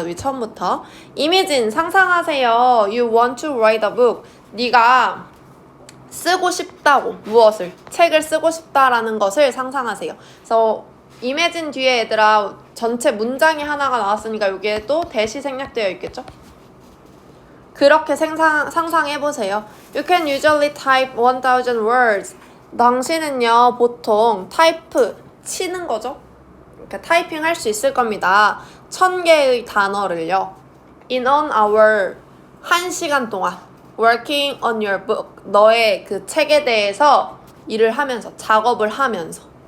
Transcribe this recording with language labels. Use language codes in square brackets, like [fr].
[ko] 우리 처음부터. 이미진, 상상하세요. [en] You want to write a book. [ko] 네가 쓰고 싶다고. 무엇을? 책을 쓰고 싶다라는 것을 상상하세요. 그래서 imagine 뒤에 얘들아 전체 문장이 하나가 나왔으니까 여기에 또 대시 생략되어 있겠죠? 그렇게 상상해보세요. [en] You can usually type 1000 words. [ko] 당신은요 보통 타이프 치는 거죠? 이렇게 타이핑 할 수 있을 겁니다. 1000개의 단어를요. [en] In an hour, [ko] 1시간 동안 [en] working on your book, [ko] 너의 그 책에 대해서 일을 하면서, 작업을 하면서.